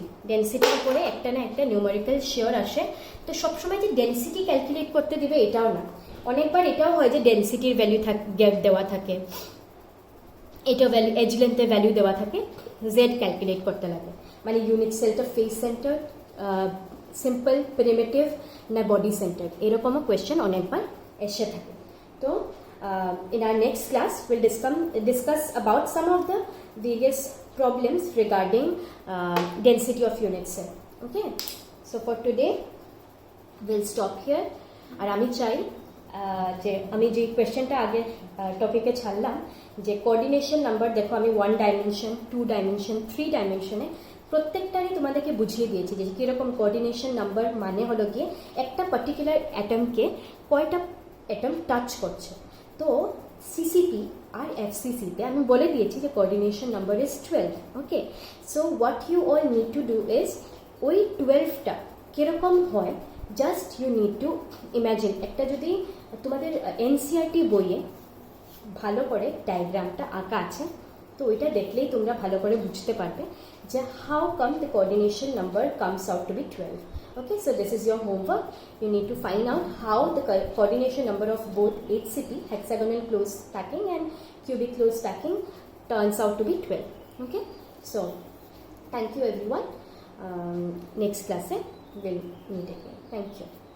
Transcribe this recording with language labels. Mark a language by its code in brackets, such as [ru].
[bn] ডেন্সিটির উপরে একটা না একটা নিউমারিক্যাল শিওর আসে। তো সবসময় যে ডেন্সিটি ক্যালকুলেট করতে দিবে এটাও না, অনেকবার এটাও হয় যে ডেন্সিটির ভ্যালু গ্যাপ দেওয়া থাকে, এটা ভ্যালু এজ লেন্থের ভ্যালু দেওয়া থাকে, জেড ক্যালকুলেট করতে লাগে। মানে ইউনিট সেলটা ফেস সেন্টার, সিম্পল, প্রিমিটিভ না বডি সেন্টার, এরকমও কোয়েশ্চেন অনেকবার এসে থাকে। [en] তো in our next class we'll discuss about some of the various problems regarding density of unit cell. Okay, so for today we'll stop here. [bn] আর আমি চাই যে আমি যে কোয়েশ্চেনটা আগে টপিকে ছাড়লাম যে কোঅর্ডিনেশন নাম্বার, দেখো আমি 1 ডাইমেনশন, 2 ডাইমেনশন, 3 ডাইমেনশনে প্রত্যেকটারই তোমাদেরকে বুঝিয়ে দিয়েছি যে কীরকম কোঅর্ডিনেশন নাম্বার মানে হলো গিয়ে একটা পার্টিকুলার অ্যাটমকে কয়টা অ্যাটম টাচ করছে। তো সিসিপি আর এফসিসিতে আমি বলে দিয়েছি যে coordination number is 12। [en] okay, so what you all need to do is [bn] ওই 12টা কীরকম হয়, [en] Just you need to imagine. [bn] একটা যদি তোমাদের এনসিআরটি বইয়ে ভালো করে ডায়াগ্রামটা আঁকা আছে, তো ওইটা দেখলেই তোমরা ভালো করে বুঝতে পারবে যে [en] How come the coordination number comes out to be 12. Okay, so this is your homework. You need to find out how the coordination number of both HCP, hexagonal closed stacking, and cubic closed stacking turns out to be 12. Okay, so thank you everyone. Next class we'll meet again. Thank you.